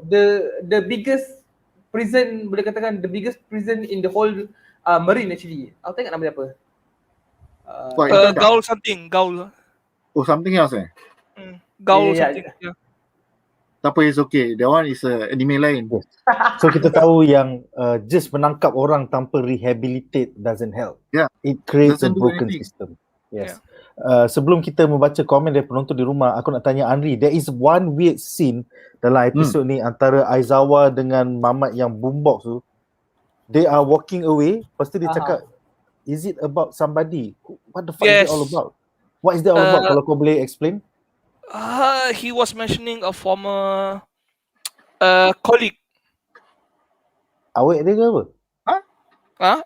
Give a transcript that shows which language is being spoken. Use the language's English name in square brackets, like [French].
[English] The biggest prison, [Malay] boleh katakan [English] the biggest prison in the whole marine actually. [Malay] Aku tak ingat nama dia apa. [English] What, Impel Down? Gaul something, Gaul. Oh, something else Gaul Yeah, something. Yeah. [Malay] Tak apa, [English] it's okay. That one is anime lain. [Malay] So kita tahu yang just menangkap orang tanpa [English] rehabilitate doesn't help. Yeah. It creates a Doesn't do broken anything. system. Yes. [Malay] Sebelum kita membaca komen dari penonton di rumah, aku nak tanya Anri, [English] there is one weird scene [Malay] dalam episod ni antara Aizawa dengan Mamat yang boombox tu. [English] They are walking away, [Malay] lepas tu dia cakap, [English] is it about somebody? What the fuck is it all about? What is that all about? [Malay] Kalau kau boleh [English] explain? He was mentioning a former colleague. [Malay] Awek dia ke apa?